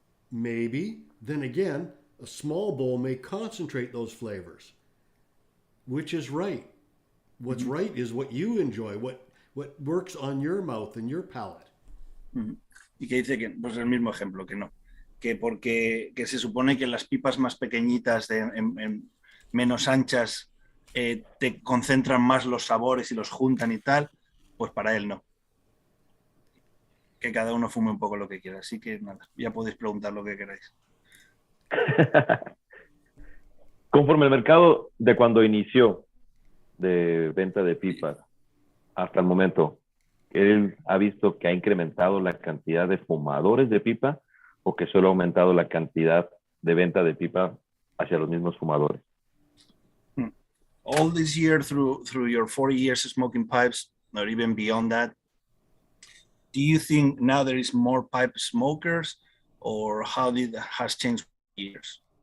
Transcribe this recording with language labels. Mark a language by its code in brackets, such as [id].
[en] Maybe, then again, a small bowl may concentrate those flavors. Which is right? What's right is what you enjoy, what works on your mouth and your palate. [es] Y que dice que, pues el mismo ejemplo, que no. Que porque se supone que las pipas más pequeñitas, menos anchas, te concentran más los sabores y los juntan y tal, pues para él no. Que cada uno fume un poco lo que quiera. Así que nada, ya podéis preguntar lo que queráis. Conforme el mercado de cuando inició de venta de pipas hasta el momento, ¿él ha visto que ha incrementado la cantidad de fumadores de pipa o que solo ha aumentado la cantidad de venta de pipa hacia los mismos fumadores? [en] All this year through your 40 years of smoking pipes, or even beyond that, do you think now there is more pipe smokers, or how has changed years?